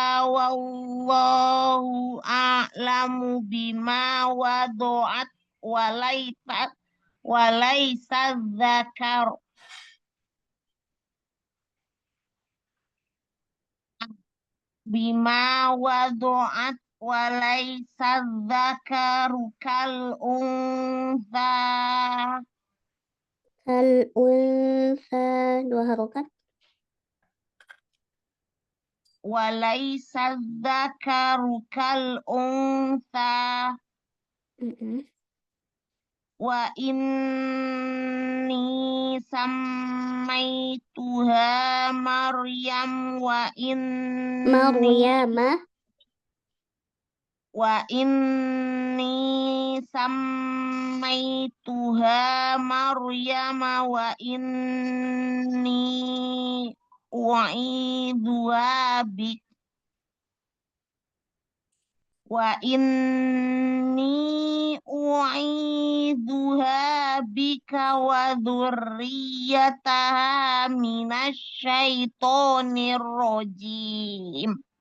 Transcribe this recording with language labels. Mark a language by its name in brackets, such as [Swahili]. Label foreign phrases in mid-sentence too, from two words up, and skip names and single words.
[Arabic] والله أعلم بما وضعت وليس ذكر بما وضعت وليس الذكر كالأنثى. كالأنثى 2 harokat. وليس الذكر كالأنثى. Mm-mm. وإني سميتها مريم Maryama. وإني سميتها مريم وإني أعيذها بك وإني أعيذها بك وذريتها من الشيطان الرجيم.